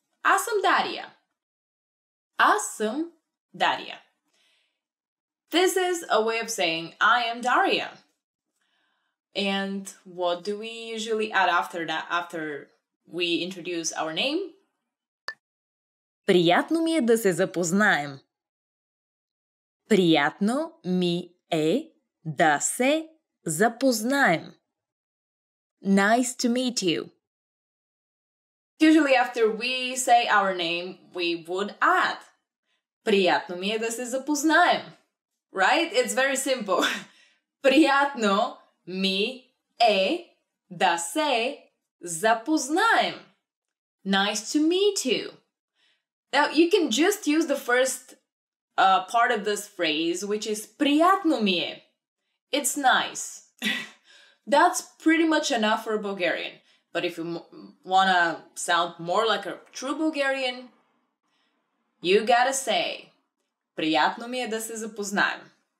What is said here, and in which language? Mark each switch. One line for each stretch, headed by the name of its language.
Bulgarian: Аз съм Дария. Аз съм Дария.
English: This is a way of saying I am Daria. And what do we usually add after that, after we introduce our name?
Bulgarian: Приятно ми е да се запознаем. Приятно ми е да се запознаем.
English: Nice to meet you. Usually after we say our name, we would add
Bulgarian: Приятно ми е да се запознаем.
English: Right? It's very simple.
Bulgarian: Приятно ми е да се запознаем.
English: Nice to meet you. Now, you can just use the first part of this phrase, which is
Bulgarian: приятно ми е.
English: It's nice. That's pretty much enough for Bulgarian. But if you want to sound more like a true Bulgarian, you gotta say
Bulgarian: приятно ми е да се запознаем.